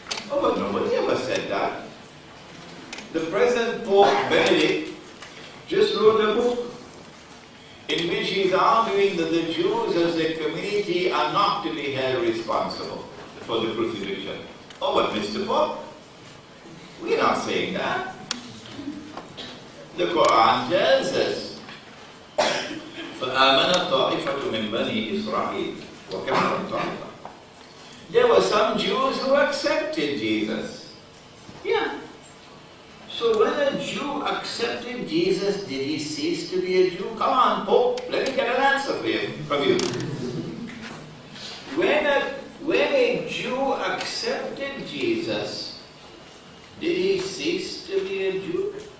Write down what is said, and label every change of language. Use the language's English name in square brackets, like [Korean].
[English] Oh, but nobody ever said that. The present Pope Benedict just wrote a book in which he's arguing that the Jews as a community are not to be held responsible for the crucifixion. Oh, but Mr. Pope, we're not saying that. The Quran tells us, [Arabic] فَآمَنَ طَائِفَةٌ مِّن بَنِي إِسْرَائِيلَ وَكَفَرَ طَائِفَةٌ. [English] There were some Jews who accepted Jesus. Yeah. So when a Jew accepted Jesus, did he cease to be a Jew? Come on, Pope, let me get an answer from you. When a Jew accepted Jesus, did he cease to be a Jew?